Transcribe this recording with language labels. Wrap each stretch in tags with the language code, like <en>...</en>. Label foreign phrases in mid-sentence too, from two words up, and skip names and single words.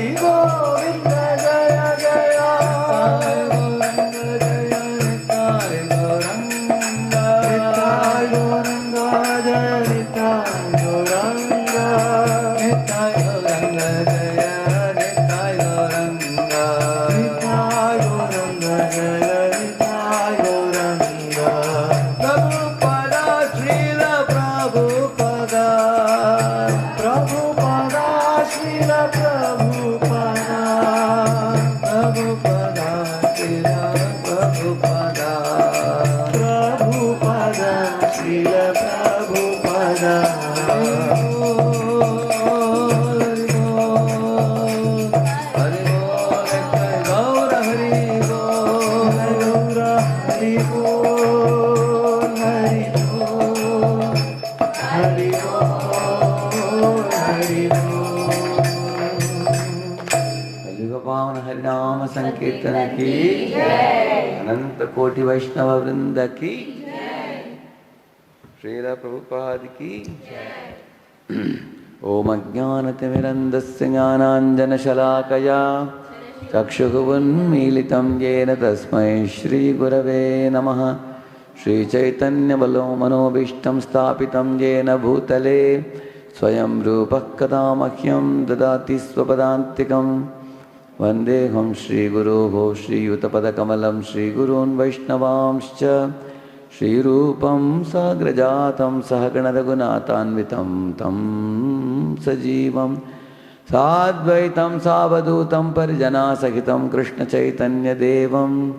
<bn>Govinda Jaya Jaya Govinda Jaya Nitai Gauranga Nitai Gauranga Jaya Nitai Gauranga Nitai Gauranga Jaya Nitai Gauranga Nitai Gauranga Jaya Nitai Gauranga Prabhupada Srila Prabhupada Prabhupada Srila Prabhupada Prabhupada Srila Prabhupada Prabhupada Srila Prabhupada হরি বোল গৌর হরি বোল গৌর হরি বোল হরি বোল হরি বোল হরি বোল</bn> <hi>कलियुग पावन हरिनाम संकीर्तन की अनंत कोटि वैष्णव वृंद की श्रील प्रभुपाद की</hi> <sa>ओम अज्ञानतिमिरन्धस्य ज्ञानाञ्जनशलाकया चक्षुरुन्मीलितं येन तस्मै श्रीगुरवे नमः श्रीचैतन्यबलोमनोभीष्टं स्थापितं येन भूतले स्वयं रूपः कदा मह्यं ददाति स्वपदान्तिकं वन्देऽहं श्रीगुरोः श्रीयुतपदकमलं श्रीगुरून् वैष्णवांश्च श्रीरूपं साग्रजातं सहगणरघुनाथान्वितं तं सजीवं साद्वैतं सावधूतं परिजनासहितं कृष्णचैतन्यदेवं</sa>